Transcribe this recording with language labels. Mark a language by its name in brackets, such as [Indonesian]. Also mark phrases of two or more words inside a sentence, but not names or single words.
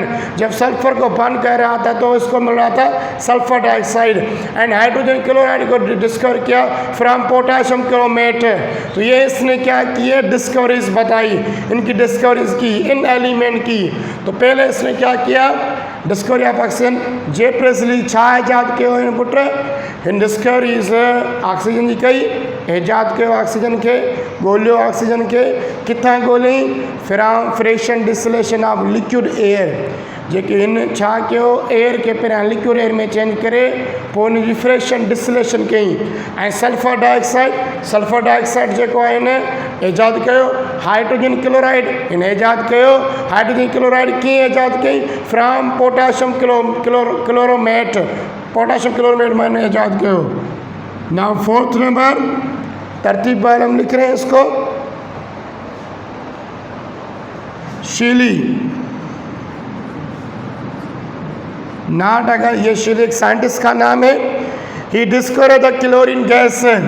[Hindi] जब सल्फर को बर्न कर रहा था तो इसको मिल रहा था [English] sulfur dioxide. and hydrogen chloride [Hindi] को डिस्कवर किया [English] from potassium chromate. [Hindi] तो ये इसने क्या किए, डिस्कवरीज बताई, इनकी डिस्कवरीज की, इन एलिमेंट की। तो पहले इसने क्या किया, [English] discovery of oxygen. [Sindhi] जे प्रेस्ली छा ईजाद कयो इन पुट, हिन डिस्कवरीज ऑक्सीजन जी कई, ईजाद कयो ऑक्सीजन खे, ॻोल्हियो ऑक्सीजन खे, किथां ॻोल्हियईं, [English] from fraction distillation of liquid air. [Sindhi] जेके हिन छा कयो, एयर खे पहिरियां [English] liquid air [Sindhi] में चेंज करे पोइ हुन जी [English] fraction distillation [Sindhi] कयईं। ऐं [English] sulfur dioxide [Sindhi] जेको आहे हिन ईजाद कयो, [English] hydrogen chloride [Sindhi] हिन ईजाद कयो। [English] hydrogen chloride [Sindhi] कीअं ईजाद कई, [English] from potassium chloromate, potassium chloromate [Sindhi] में हिन ईजाद कयो। [English] now fourth number, [Hindi] तरतीब पर हम लिख रहे हैं इसको, शीली नाटक, ये शीली एक साइंटिस्ट का नाम है। [English] he discover the chlorine gas.